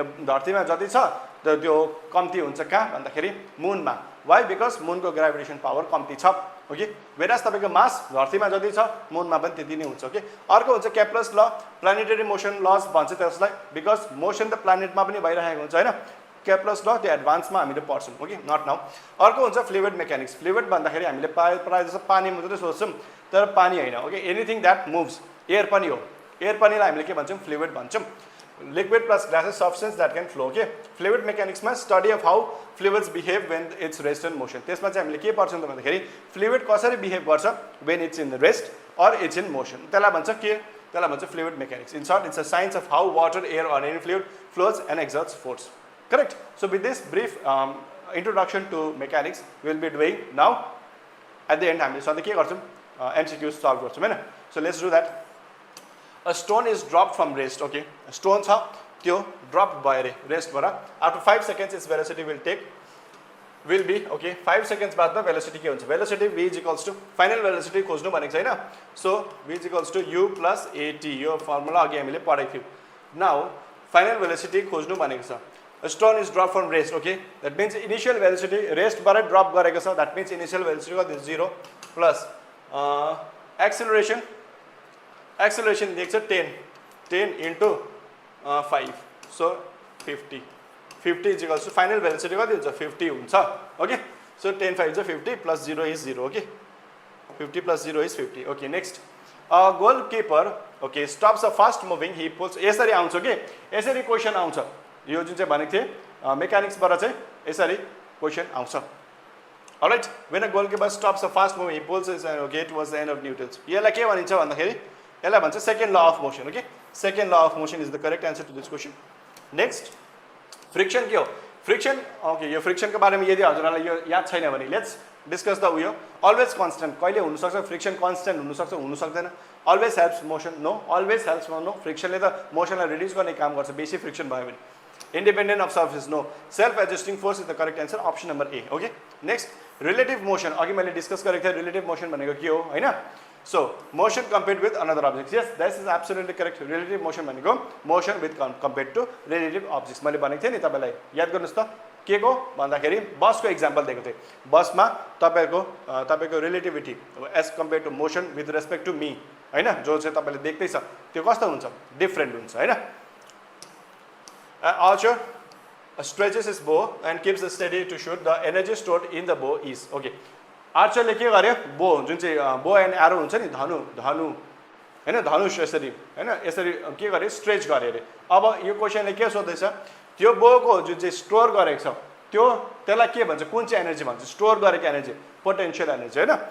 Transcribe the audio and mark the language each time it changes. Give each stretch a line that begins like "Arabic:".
Nepali: धरतीमा जति छ त्यो कम्ती हुन्छ कहाँ भन्दाखेरि मूनमा व्हाई बिकज मूनको ग्राभिटेसन पावर कम्ती छ
English: okay whereas
Nepali: तपाईको मास धरतीमा जति छ मूनमा पनि त्यति नै हुन्छ ओके अर्को हुन्छ केप्लर्स ल प्लानेटरी मोसन लज भन्छ त्यसलाई बिकज मोसन त प्लानेटमा पनि भइरहेको हुन्छ हैन केप्लर्स ल त्यो एडभान्समा हामीले पढ्छौं ओके
English: not now
Nepali: अर्को हुन्छ फ्लुइड मेकानिक्स फ्लुइड भन्दाखेरि हामीले प्राय जस्तो पानी मात्रै सोच्छौं तर पानी हैन okay
English: anything that moves
Nepali: air पनि हो एयर पनिलाई हामीले के भन्छौं fluid भन्छौं
English: liquid plus gaseous substance that can flow. Okay, fluid mechanics मा study of how fluids behave when it's rest and motion.
Nepali: त्यसमा चाहिँ हामीले के पढ्छौं त भन्दाखेरि fluid कसरी behave गर्छ
English: when it's in rest or it's in motion.
Nepali: त्यसलाई भन्छ के? त्यसलाई भन्छ fluid mechanics.
English: In short, it's a science of how water, air or any fluid flows and exerts force. Correct? So with this brief introduction to mechanics we will be doing now. At the end
Nepali: हामीले सधैँ के गर्छौं MCQs solve गर्छौं हैन.
English: So let's do that. A stone is dropped from rest.
Nepali: Okay, a stone छ त्यो drop भयो रे rest बाट.
English: After 5 seconds its velocity will be okay
Nepali: 5 seconds बादमा velocity के हुन्छ?
English: Velocity v is equals to final velocity
Nepali: खोज्नु भनेको छैन.
English: So v is equals to u plus at.
Nepali: यो फर्मुला अघि हामीले पढेको थियौ.
English: Now final velocity
Nepali: खोज्नु भनेको छ.
English: A stone is dropped from rest. Okay, that means initial velocity
Nepali: rest बाट drop गरेको छ.
English: That means initial velocity को 0 plus acceleration दिएको छ 10 into 5, so 50 is equals to final velocity
Nepali: कति हुन्छ 50 हुन्छ.
English: Okay, so 10 5 is 50 plus 0 is 0. Okay, 50 plus 0 is 50. Okay, next a goalkeeper okay stops a fast moving, he pulls.
Nepali: यसरी आउँछ के यसरी क्वेशन आउँछ. यो जुन चाहिँ भनेको थिए मेकानिक्स बाट चाहिँ यसरी क्वेशन आउँछ.
English: Alright, when a goalkeeper stops a fast moving, he pulls his okay towards the end of Newton's.
Nepali: यसलाई के भनिन्छ भन्दाखेरि यसलाई भन्छ
English: second law of motion. Okay, second law of motion is the correct answer to this question.
Nepali: Next, friction के हो? Friction okay यो friction को बारेमा यदि हजुरहरुलाई यो याद छैन भने
English: let's discuss the
Nepali: उयो always constant. कहिले हुन सक्छ friction constant हुन सक्छ हुन सक्दैन.
English: Always helps motion no, always helps no.
Nepali: Friction ले त motion लाई reduce गर्ने काम गर्छ बेसी friction भयो भने.
English: Independent of surface no. Self adjusting force is the correct answer, option number A. Okay, next relative motion.
Nepali: अघि मैले डिस्कस गरेको थिए relative motion भनेको के हो हैन.
English: So motion compared with another object. Yes, this is absolutely correct. Relative motion भनेको motion with compared to relative objects.
Nepali: मैले भनेको थिए नि तपाईलाई याद गर्नुस् त के को भन्दाखेरि बसको एक्जाम्पल दिएको थिए. बसमा तपाईको relativity
English: as compared to motion with respect to me
Nepali: हैन जो चाहिँ तपाईले देख्दै छ त्यो कस्तो हुन्छ डिफरेन्ट हुन्छ हैन.
English: Archer stretches his bow and keeps it steady to shoot. The energy stored in the bow is okay.
Nepali: Archer ले के गर्यो बो जुन चाहिँ बो एन्ड एरो हुन्छ नि धनु हैन धनुष यसरी हैन यसरी के गर्यो स्ट्रेच गर्यो रे. अब यो क्वेशनले के सोध्दैछ त्यो बोको जुन चाहिँ स्टोर गरेको छ त्यो त्यसलाई के भन्छ कुन चाहिँ एनर्जी भन्छ स्टोर गरेको एनर्जी पोटेन्शियल एनर्जी हैन.